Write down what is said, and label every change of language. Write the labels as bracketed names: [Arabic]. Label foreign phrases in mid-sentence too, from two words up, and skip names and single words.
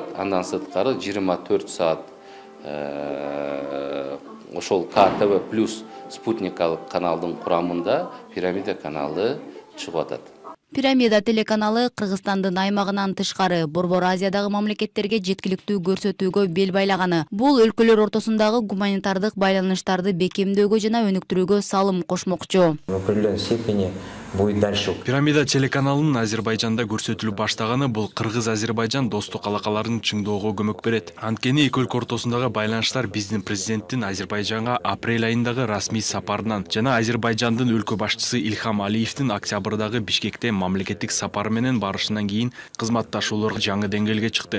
[Kyrgyz] Андан сырткары 24 саат ошол КТВ плюс спутникалык каналдын курамында пирамида каналы чыгып атат. Пирамида телеканалы Кыргызстандын аймагынан тышкары Борбор Азиядагы мамлекеттерге жеткиликтүү көрсөтүүгө бел байлаганы. Бул өлкөлөр ортосундагы гуманитардык байланыштарды бекемдөөгө жана өнүктүрүүгө салым кошмокчу. [Russian] В определенной степени будет дальше. [Kyrgyz] Пирамида телеканалынын Азербайжанда көрсөтүлүп баштаганы бул Кыргыз-Азербайжан достук алакаларын чыңдоого көмөк берет. Анткени эки өлкө ортосундагы байланыштар биздин президенттин Азербайжанга апрель айындагы расмий сапарынан жана Азербайжандын өлкө башчысы Илхам Алиевдин октябрдагы Бишкекте мамлекеттик сапары менен барышынан кийин кызматташуулар жаңы деңгээлге чыкты.